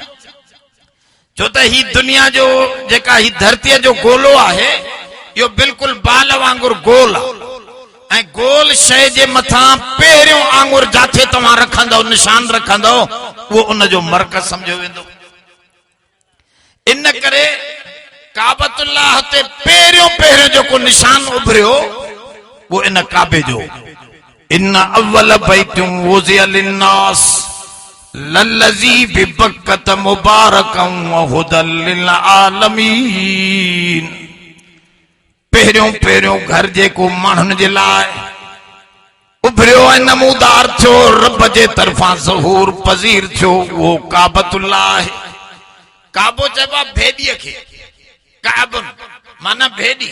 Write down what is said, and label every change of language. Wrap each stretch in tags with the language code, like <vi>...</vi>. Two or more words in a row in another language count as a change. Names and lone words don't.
<sd>छो त ही दुनिया जो जेका ही धरतीअ जो गोलो आहे इहो बिल्कुलु बाल वांगुरु गोल आहे, ऐं गोल शइ जे मथां पहिरियों आंगुर जाथे तव्हां रखंदव, निशान रखंदव, उहो उन जो मरकज़ सम्झो वेंदो। इन करे काबतुल्लाह ते पहिरियों जेको निशान उभरियो वो इन काबे जो,</sd> <ar>إن أول بيت وضع للناس للذي ببكة مباركا وهدى للعالمين.</ar> <sd>पहिरियों घर जेको माण्हुनि जे लाइ उभरियो ऐं नमूदार थियो, रब जे तरफ़ां ज़हूर पज़ीर थियो, वो काबतुल्लाह आहे। काबो चइबो भेड़ीअ खे, काबुन माना भेड़ी।</sd>